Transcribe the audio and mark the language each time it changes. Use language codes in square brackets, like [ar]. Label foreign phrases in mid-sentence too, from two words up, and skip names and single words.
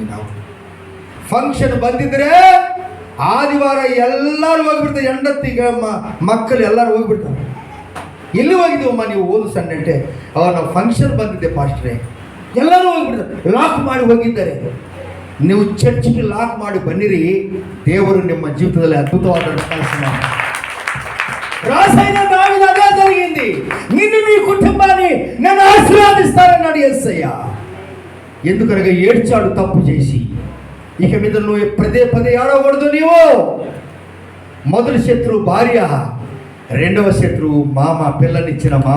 [kn] ನಾವು ಫಂಕ್ಷನ್ ಬಂದಿದ್ರೆ ಆದಿವಾರ ಎಲ್ಲರೂ ಹೋಗ್ಬಿಡ್ತಾರೆ, ಹೆಂಡತಿಗೆ ಮಕ್ಕಳು ಎಲ್ಲರೂ ಹೋಗ್ಬಿಡ್ತಾರೆ. ಎಲ್ಲಿ ಹೋಗಿದ್ದೀವಮ್ಮ ನೀವು ಓದು ಸಣ್ಣಂಟೆ? ನಾವು ಫಂಕ್ಷನ್ ಬಂದಿದ್ದೆ ಪಾಸ್ಟ್ರೆ, ಎಲ್ಲರೂ ಹೋಗ್ಬಿಡ್ತಾರೆ, ಲಾಕ್ ಮಾಡಿ ಹೋಗಿದ್ದಾರೆ. ನೀವು ಚರ್ಚ್ಗೆ ಲಾಕ್ ಮಾಡಿ ಬನ್ನಿರಿ, ದೇವರು ನಿಮ್ಮ [te] జీవితంలో అద్భుతవాద [kn] ಕೆಲಸ ಮಾಡ್ತಾರೆ. [te] రాసైన దావీదు అదే జరిగింది. నిన్ను నీ కుటుంబాన్ని నేను ఆశీర్వదిస్తానన్నాడు యేసయ్య. ఎందుకనగా ఏడ్చాడు తప్పు చేసి. ఇక మీద నువ్వు పదే పదే ఏడవకూడదు. నీవు మొదటి శత్రువు భార్య, రెండవ శత్రువు మామ, పిల్లనిచ్చిన మామ.